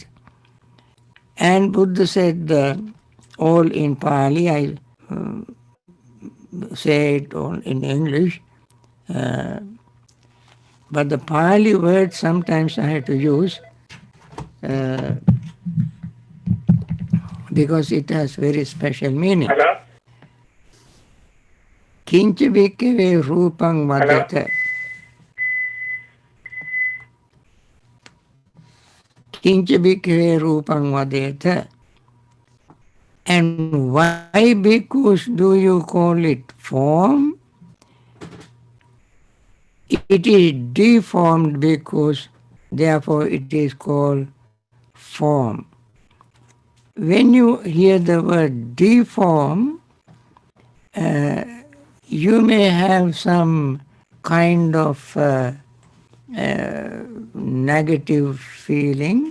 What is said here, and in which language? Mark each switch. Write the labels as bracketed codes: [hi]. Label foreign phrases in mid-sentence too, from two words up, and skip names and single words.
[en] And Buddha said all in Pali, I say it all in English, but the Pali word sometimes I have to use uh, because it has very special meaning. [pi] Kincha bhikkhave rupang vadeta. Kincha bhikkhave rupang vadeta. [en] And why bhikkhus do you call it form? It is deformed because therefore it is called form. When you hear the word deform, you may have some kind of negative feeling.